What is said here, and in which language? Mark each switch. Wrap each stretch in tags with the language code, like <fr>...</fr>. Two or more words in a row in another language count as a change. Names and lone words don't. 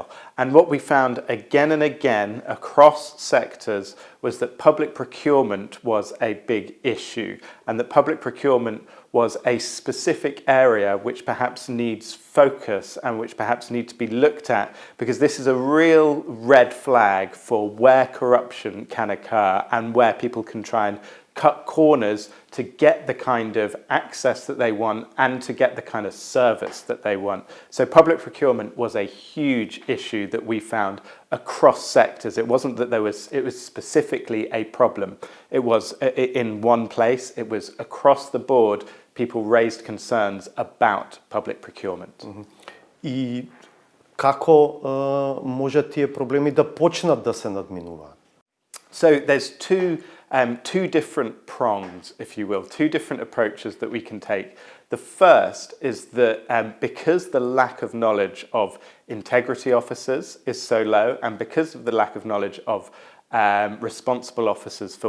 <en>And what we found again and again across sectors was that public procurement was a big issue, and that public procurement was a specific area which perhaps needs focus and which perhaps need to be looked at, because this is a real red flag for where corruption can occur and where people can try and cut corners to get the kind of access that they want and to get the kind of service that they want. So public procurement was a huge issue that we found across sectors. It wasn't that it was specifically a problem. It was in one place, it was across the board, people raised concerns about public procurement.</en> <mk>И како може тие проблеми да почнат да се надминуваат?</mk> <en>So there's two different prongs, if you will, two different approaches that we can take. The first is that because the lack of knowledge of integrity officers is so low, and because of the lack of knowledge of responsible officers for</en>